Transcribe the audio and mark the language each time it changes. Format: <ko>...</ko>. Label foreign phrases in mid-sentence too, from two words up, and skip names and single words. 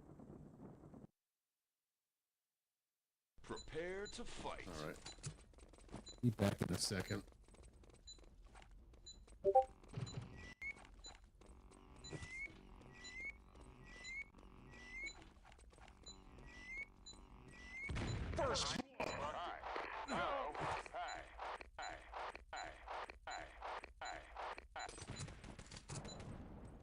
<en>Prepare to fight. All right. Be back in In a second. First blood. Hi. Hello. Hi. Hi. Hi. Hi. Hi. Hi.</en>